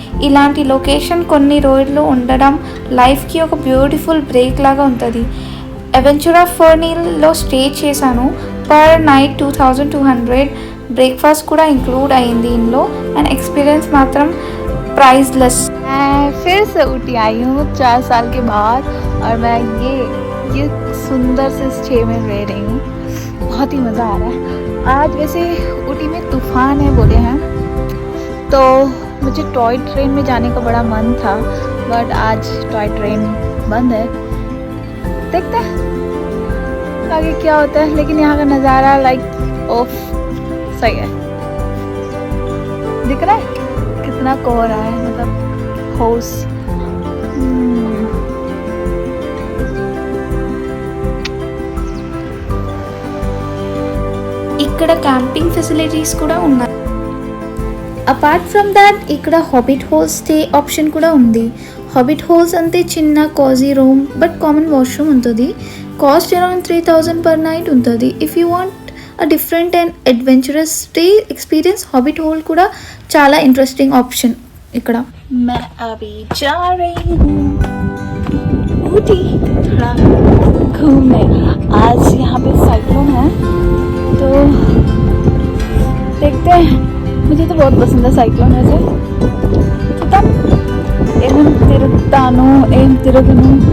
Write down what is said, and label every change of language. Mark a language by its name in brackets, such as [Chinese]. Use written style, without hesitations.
[Telugu] ఇలాంటి లొకేషన్ కొన్ని రోజులు ఉండడం లైఫ్కి ఒక బ్యూటిఫుల్ బ్రేక్ లాగా ఉంటుంది. అవెంచురా ఫర్నీల్లో స్టే చేశాను. Per night 2200. బ్రేక్ఫాస్ట్ కూడా ఇంక్లూడ్ అయింది ఇందులో. అండ్ ఎక్స్పీరియన్స్ మాత్రం प्राइसलेस। [Hindi] मैं फिर से ऊटी आई हूँ 4 साल के बाद और मैं ये सुंदर से स्टे में रह रही हूँ। बहुत ही मज़ा आ रहा है। आज वैसे ऊटी में तूफ़ान है बोले हैं, तो मुझे टॉय ट्रेन में जाने का बड़ा मन था, बट आज टॉय ट्रेन बंद है। देखते हैं आगे क्या होता है, लेकिन यहाँ का नज़ारा लाइक ऑफ सही है। दिख रहा है कितना कोहरा रहा है, मतलब होस। [Telugu] ఇక్కడ క్యాంపింగ్ ఫెసిలిటీస్ కూడా ఉన్నాయి. [English] apart from that [Telugu] ఇక్కడ హాబిట్ హోల్స్ స్టే ఆప్షన్ కూడా ఉంది. హాబిట్ హోల్స్ అంటే చిన్న కాజీ రూమ్ బట్ కామన్ వాష్రూమ్ ఉంటుంది. కాస్ట్ అరౌండ్ 3000 పర్ నైట్ ఉంటుంది. [English] if you want a different and adventurous stay experience, [Telugu] hobbit whole కూడా చాలా ఇంట్రెస్టింగ్ ఆప్షన్ ఇక్కడ. [Hindi] मैं अभी जा रही हूँ ऊटी थोड़ा घूमने. आज यहाँ पे साइक्लोन है, तो देखते हैं. मुझे तो बहुत पसंद है साइक्लोन. [Telugu] वैसे చూద్దాం ఏం తిరుగును.